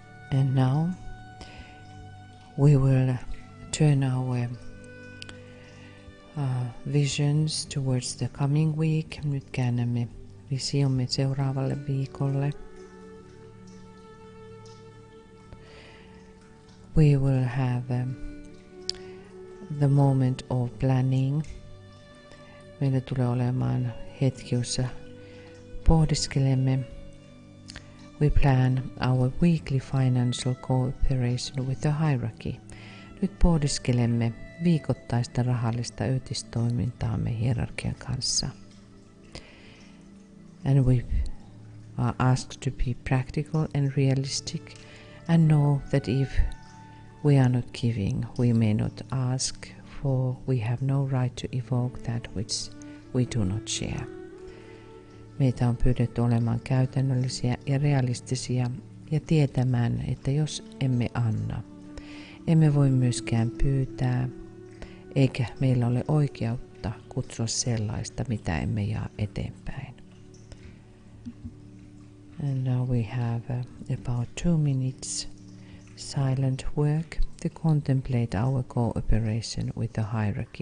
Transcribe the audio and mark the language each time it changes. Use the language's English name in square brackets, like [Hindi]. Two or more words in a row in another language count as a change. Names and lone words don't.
[English] And now we will turn our visions towards the coming week. [Finnish] Nyt käännämme visiomme seuraavalle viikolle. [English] We will have the moment of planning. [Finnish] Meillä tulee olemaan hetki, jossa pohdiskelemme. [English] We plan our weekly financial cooperation with the hierarchy. [Finnish] Nyt pohdiskelemme viikoittaista rahallista yhteistoimintaamme hierarkian kanssa. [English] And we are asked to be practical and realistic and know that if we are not giving, we may not ask, for we have no right to evoke that which we do not share. [Finnish] Meitä on pyydetty olemaan käytännöllisiä ja realistisia ja tietämään, että jos emme anna, emme voi myöskään pyytää, eikä meillä ole oikeutta kutsua sellaista, mitä emme jaa eteenpäin. [English] And now we have about 2 minutes silent work to contemplate our cooperation with the hierarchy.